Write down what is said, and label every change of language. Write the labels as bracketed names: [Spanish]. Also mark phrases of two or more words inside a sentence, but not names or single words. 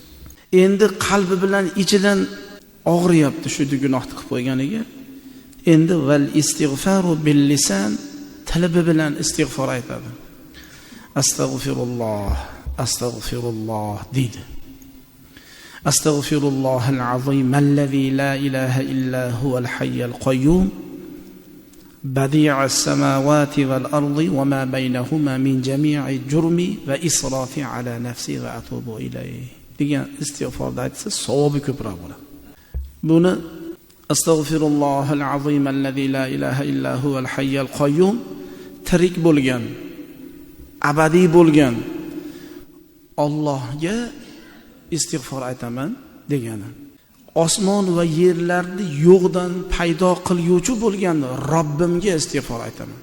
[Uzbek] Endi qalbi bilan ichidan og'riyapti shu gunohni qilib qo'yganiga. Endi [Arabic] والاستغفار باللسان, [Uzbek] tili bilan istig'for aytadi. [Arabic] أستغفر الله أستغفر الله [Uzbek] deydi. [Arabic] أستغفر الله العظيم الذي لا إله إلا هو الحي القيوم بديع السماوات والأرض وما بينهما من جميع جرمي وإسرافي على نفسي وأتوب إليه [Uzbek] degan istig'forda aytsa savobi ko'proq bo'ladi. Buni [Arabic] أستغفر الله العظيم الذي لا إله إلا هو الحي القيوم [Uzbek] tirik bo'lgan, abadiy bo'lgan Allohga istig'for aytaman degani. Osmon va yerlarni yo'qdan paydo qiluvchi bo'lgan Robbimga istig'for aytaman.